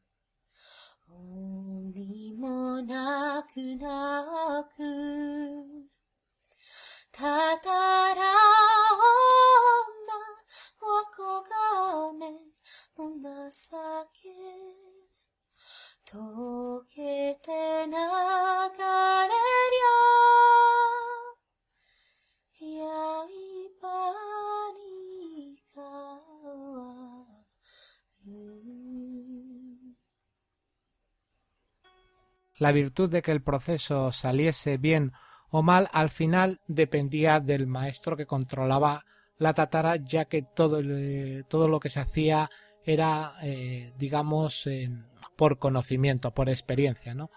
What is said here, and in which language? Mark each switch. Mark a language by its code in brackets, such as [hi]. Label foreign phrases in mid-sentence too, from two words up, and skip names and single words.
[ja] 鬼もなくなくたたら女は黄金の情け溶けて流れりゃ刃に変わる [es] La virtud de que el proceso saliese bien o mal al final dependía del maestro que controlaba la tátara, ya que todo lo que se hacía era, digamos, por conocimiento, por experiencia, ¿no?